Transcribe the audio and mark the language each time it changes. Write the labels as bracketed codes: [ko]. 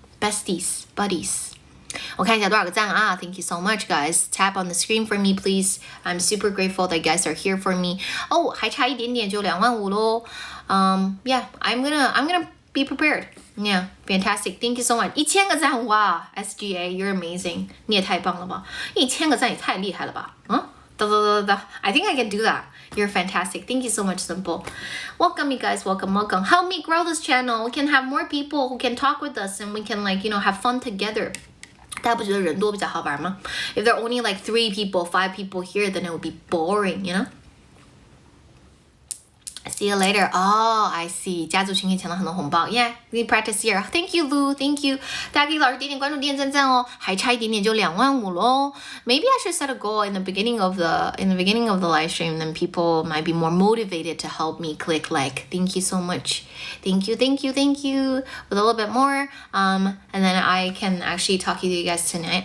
[en] Besties, buddies. [zh] 我看一下多少个赞啊 [en] Thank you so much, guys. Tap on the screen for me, please. I'm super grateful that you guys are here for me. Oh, [zh] 还差一点点就25000咯 [en] Yeah, I'm gonna be prepared. Yeah, fantastic. Thank you so much. [zh] 1000个赞，哇 [en] SGA, you're amazing. [zh] 你也太棒了吧 1000个赞也太厉害了吧 [en] I think I can do that. You're fantastic. Thank you so much, Simple. Welcome, you guys. Welcome. Help me grow this channel. We can have more people who can talk with us and we can have fun together. [zh] 大家不觉得人多比较好玩吗 [en] If there are only like 3 people, 5 people here, then it would be boring, you know? See you later. Oh, I see. [zh] 家族群可以抢到很多红包 [en] Yeah, we practice here. Thank you, Lou. Thank you. [zh] 大家可以老师点点关注，点点赞哦。还差一点点就25000咯。 [en] Maybe I should set a goal in the beginning of the live stream. Then people might be more motivated to help me click like. Thank you so much. Thank you. With a little bit more, and then I can actually talk to you guys tonight.